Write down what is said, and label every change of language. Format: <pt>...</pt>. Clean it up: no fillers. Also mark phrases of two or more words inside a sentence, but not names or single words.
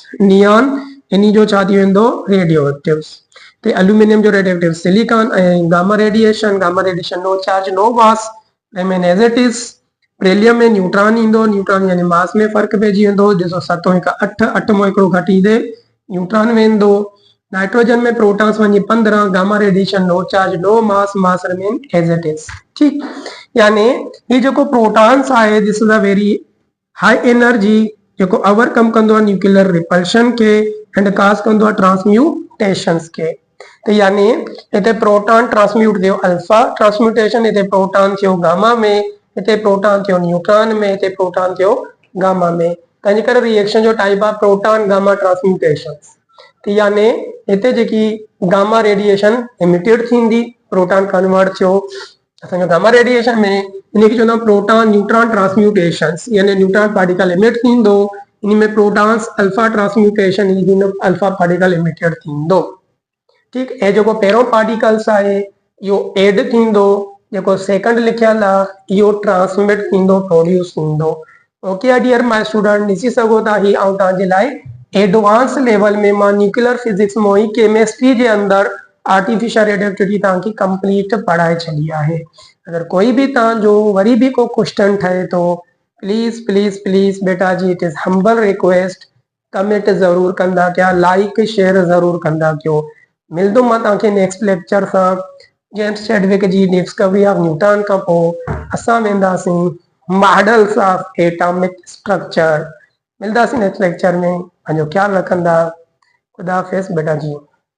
<sd>नियॉन इन जो छा थी वेंदो,</sd> <en>radio actives.</en> <sd>तो एल्यूमिनियम जो</sd> <en>radioactive silicon ऐं gamma radiation no charge no mass remain as it is.</en> <sd>बेरिलियम में न्यूट्रॉन ईंदो, न्यूट्रॉन यानी मास में फर्क पइजी वेंदो। ॾिसो 7 हिकु 8 8 मां हिकिड़ो घटि ईंदे न्यूट्रॉन वेंदो। नाइट्रोजन में प्रोटॉन्स वञी</sd> <en>15 gamma radiation no charge no mass remain as it is.</en> <sd>ठीक, यानी ये जो प्रोटॉन्स आहे</sd> <en>this is a very high energy</en> <sd>जो ओवरकम कंदो आहे</sd> <en>nuclear repulsion</en> <sd>के</sd> <en>and cause</en> <sd>कंदो आहे ट्रांसम्यूटेशंस के। तो यानी इते प्रोटॉन ट्रांसम्यूट थियो</sd> <en>alpha transmutation,</en> <sd>इते प्रोटॉन थियो गामा में, इते प्रोटॉन थियो न्यूट्रॉन में, इते प्रोटॉन थियो गामा में। तंहिंजे करे रिएक्शन जो टाइप आहे</sd> <en>proton gamma transmutation.</en> <sd>तो यानी इते जेकी</sd> <en>gamma radiation emitted</en> <sd>थींदी, प्रोटॉन कन्वर्ट थियो असांजो</sd> <en>gamma radiation</en> <sd>में, इनखे चवंदा</sd> <en>proton neutron transmutations,</en> <sd>यानी</sd> <en>neutron particle emit</en> <sd>थींदो, इन में</sd> <en>protons alpha transmutation</en> <sd>इन</sd> <en>alpha particle emitted</en> <sd>थींदो। ठीक, ए जो पहिरों पार्टिकल्स आहे इहो एड थींदो, जेको सेकंड लिखियल आहे इहो ट्रांसमिट थींदो, प्रोड्यूस थींदो।</sd> <en>okay dear my student,</en> <sd>ॾिसी सघो था ही ऐं तव्हांजे लाइ</sd> <en>advance level</en> <sd>में मां</sd> <en>nuclear physics</en> <sd>में ही केमिस्ट्री जे अंदर</sd> <en>artificial radioactivity</en> <sd>तव्हांखे कंप्लीट पढ़ाए छॾी आहे। अगर कोई भी तव्हांजो वरी भी को क्वेश्चन ठहे तो</sd> <en>please please please</en> <sd>बेटा जी</sd> <en>it is humble request,</en> <sd>कमेंट जरूर कंदा कया,</sd> <en>like share</en> <sd>जरूर कंदा कयो। मिलदो मां तव्हांखे</sd> <en>next lecture</en> <sd>सां जेम्स चैडविक जी</sd> <en>discovery of Newton</en> <sd>खां पोइ असां वेंदासीं</sd> <en>models of atomic structure.</en> <sd>मिलदासीं</sd> <en>next lecture</en> <sd>में, पंहिंजो ख्याल रखंदा। खुदा हाफिज़ बेटा जी।</sd>